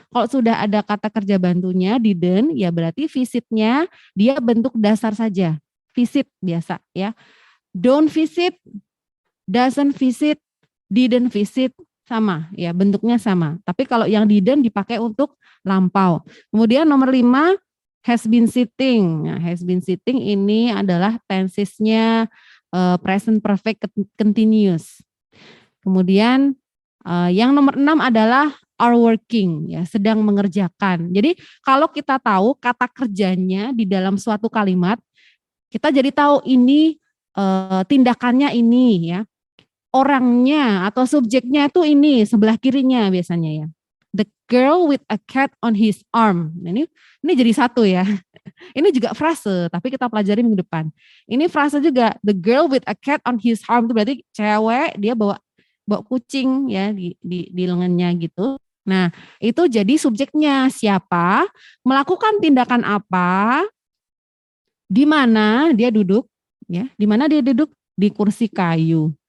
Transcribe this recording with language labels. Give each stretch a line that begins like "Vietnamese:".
Indonesian: Kalau sudah ada kata kerja bantunya didn't, ya berarti visitnya dia bentuk dasar saja. Visit biasa ya.
English: Don't visit, doesn't visit, didn't visit,
Indonesian: sama ya, bentuknya sama. Tapi kalau yang didn't dipakai untuk lampau. Kemudian nomor 5,
English: has been sitting.
Indonesian: Nah,
English: has been sitting
Indonesian: ini adalah tensesnya present perfect continuous. Kemudian yang nomor 6 adalah
English: are working,
Indonesian: ya, sedang mengerjakan. Jadi kalau kita tahu kata kerjanya di dalam suatu kalimat, kita jadi tahu ini tindakannya ini ya. Orangnya atau subjeknya itu ini sebelah kirinya biasanya ya.
English: The girl with a cat on his arm.
Indonesian: Nah, ini jadi satu ya. Ini juga frase, tapi kita pelajari minggu depan. Ini frase juga,
English: the girl with a cat on his arm
Indonesian: itu berarti cewek dia bawa kucing ya di lengannya gitu. Nah, itu jadi subjeknya siapa, melakukan tindakan apa, di mana dia duduk ya, di mana dia duduk di kursi kayu.